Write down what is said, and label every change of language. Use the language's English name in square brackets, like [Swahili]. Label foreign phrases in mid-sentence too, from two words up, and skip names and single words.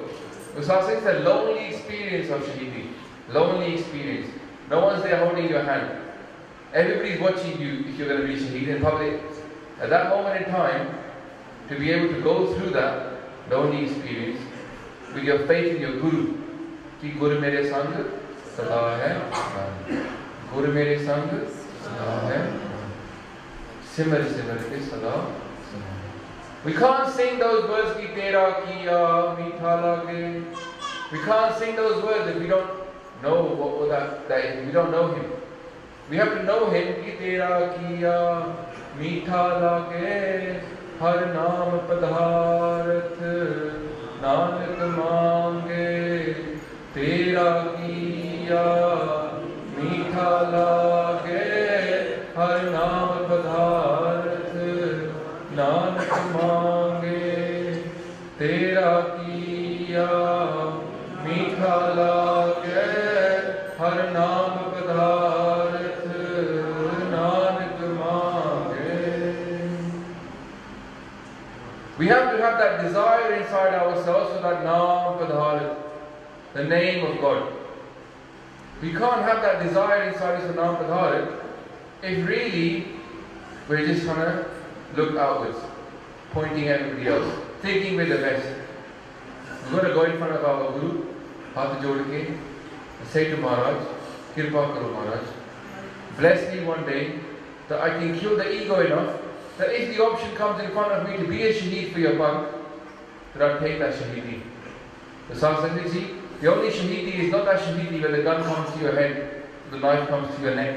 [English] Because it's a lonely experience of shaheedi. Lonely experience. No one's there holding your hand. Everybody's watching you if you're going to be shaheed in public. At that moment in time, to be able to go through that lonely experience with your faith in your Guru. [Punjabi] ਕਿ ਗੁਰੂ ਮੇਰੇ ਸੰਗ ਸਦਾ ਹੈ, ਗੁਰੂ ਮੇਰੇ ਸੰਗ ਸਦਾ ਹੈ, ਸਿਮਰ ਕੇ ਸਦਾ. [English] We can't sing those words [Punjabi] ਕਿ ਤੇਰਾ ਕੀਆ ਮੀਠਾ ਲਾਗੈ. [English] We can't sing those words if we don't know what that is. We don't know Him. We have to know Him. [Punjabi] ਕਿ ਤੇਰਾ ਕੀਆ ਮੀਠਾ ਲਾਗੈ, ਹਰਿ ਨਾਮੁ ਪਦਾਰਥੁ, ਨਾਨਕੁ ਮਾਂਗੈ. ਤੇਰਾ ਕੀਆ ਮੀਠਾ ਲਾਗੈ, ਹਰਿ ਨਾਮੁ ਪਦਾਰਥੁ, ਨਾਨਕੁ ਮਾਂਗੈ. ਤੇਰਾ ਕੀਆ ਮੀਠਾ ਲਾਗੈ, ਹਰਿ ਨਾਮੁ ਪਦਾਰਥੁ, ਨਾਨਕੁ ਮਾਂਗੈ. [English] We have to have that desire inside ourselves for that [Punjabi] ਨਾਮ ਪਦਾਰਥ, [English] the name of God. We can't have that desire inside us for [Punjabi] ਨਾਮ ਪਦਾਰਥ [English] if really we're just trying to look outwards, pointing at everybody else, thinking we're the best. We're going to go in front of our Guru, [Punjabi] ਹੱਥ ਜੋੜ ਕੇ, [English] and say to Maharaj, [Punjabi] ਕਿਰਪਾ ਕਰੋ ਮਹਾਰਾਜ, [English] bless me one day that I can kill the ego enough that if the option comes in front of me to be a shaheed for your Panth, that I'd take that shahidi. The Sahib Sangat, the only shahidi is not that shahidi where the gun comes to your head, the knife comes to your neck.